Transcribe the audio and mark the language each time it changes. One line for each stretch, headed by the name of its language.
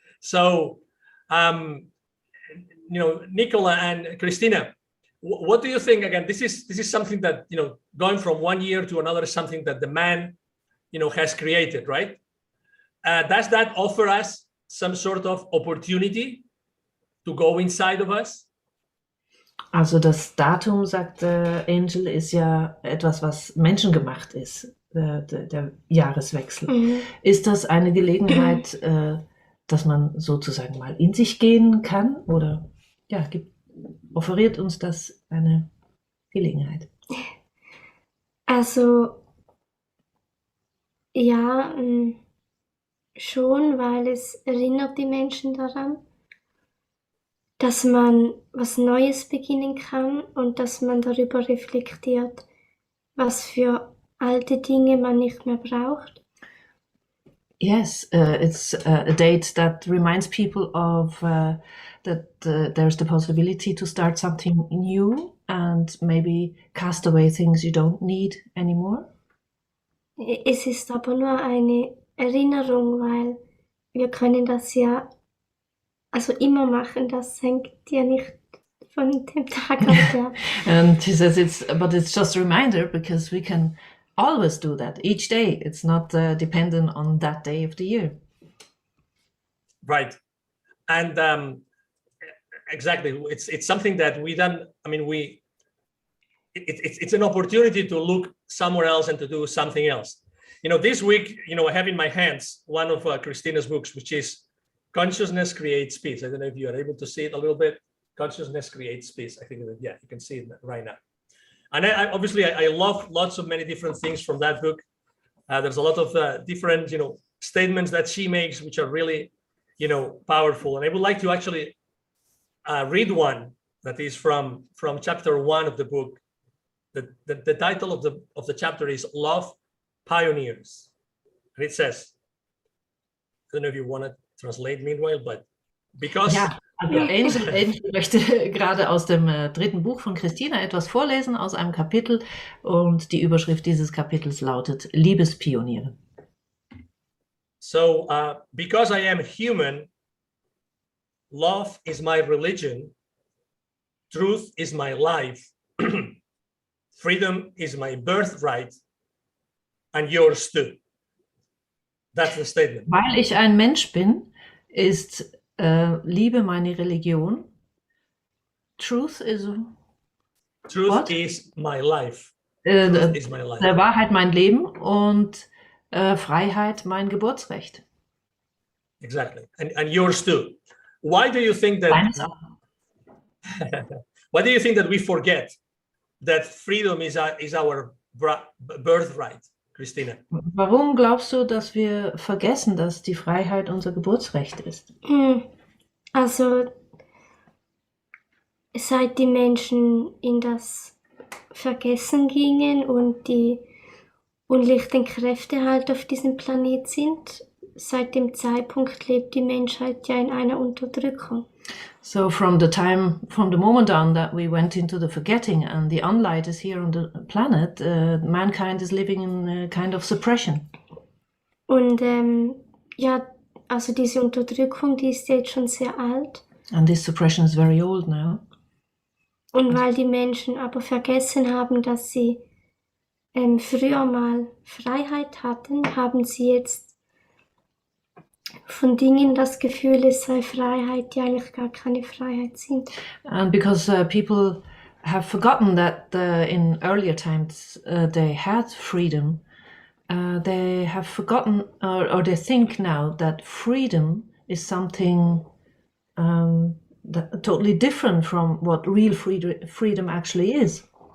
English: So, Nicola and Christina, what do you think? Again, this is something that, going from one year to another is something that the man, has created, right? Does that offer us some sort of opportunity to go inside of us?
German: Also das Datum, sagt Angel, ist ja etwas, was menschengemacht ist, der Jahreswechsel. Mhm. Ist das eine Gelegenheit, dass man sozusagen mal in sich gehen kann? Oder offeriert uns das eine Gelegenheit? Also, ja, schon, weil es erinnert die Menschen daran, dass man was Neues beginnen kann und dass man darüber reflektiert, was für alte Dinge man nicht mehr braucht.
English: Yes, it's a date that reminds people of that there's the possibility to start something new and maybe cast away things you don't need anymore.
German: Es ist aber nur eine Erinnerung, weil wir können das ja immer machen, das hängt ja nicht von dem Tag ab.
English: And he says it's just a reminder, because we can always do that each day. It's not dependent on that day of the year. Right. And exactly, it's something that we done. I mean, it's an opportunity to look somewhere else and to do something else. This week, I have in my hands one of Christina's books, which is Consciousness Creates Peace. I don't know if you are able to see it a little bit. Consciousness Creates Peace. I think, yeah, you can see it right now. And I love lots of many different things from that book. There's a lot of different, statements that she makes, which are really, powerful. And I would like to actually read one that is from chapter 1 of the book. The title of the chapter is Love Pioneers. And it says, I don't know if you want to translate meanwhile, but because...
German: Ja, Angel möchte gerade aus dem 3. Buch von Christina etwas vorlesen aus einem Kapitel, und die Überschrift dieses Kapitels lautet Liebespioniere.
English: So, because I am human, love is my religion, truth is my life, freedom is my birthright, and yours too. That's the statement.
German: Weil ich ein Mensch bin, ist Liebe meine Religion.
English: Truth is my life. Truth is my life.
German: Der Wahrheit mein Leben und Freiheit mein Geburtsrecht.
English: Exactly, and yours too. Why do you think that? Why do you think that we forget that freedom is our birthright, Christina?
German: Warum glaubst du, dass wir vergessen, dass die Freiheit unser Geburtsrecht ist? Also, seit die Menschen in das Vergessen gingen und die unlichten Kräfte halt auf diesem Planet sind. Seit dem Zeitpunkt lebt die Menschheit ja in einer Unterdrückung.
English: So from the moment on that we went into the forgetting and the unlight is here on the planet, mankind is living in a kind of suppression.
German: Und ja, also diese Unterdrückung, die ist jetzt schon sehr alt.
English: And this suppression is very old now.
German: Und weil die Menschen aber vergessen haben, dass sie früher mal Freiheit hatten, haben sie jetzt von Dingen das Gefühl, es sei Freiheit, die eigentlich gar keine Freiheit sind.
English: And because people have forgotten that in earlier times they had freedom, they have forgotten or they think now that freedom is something totally different from what real freedom actually is.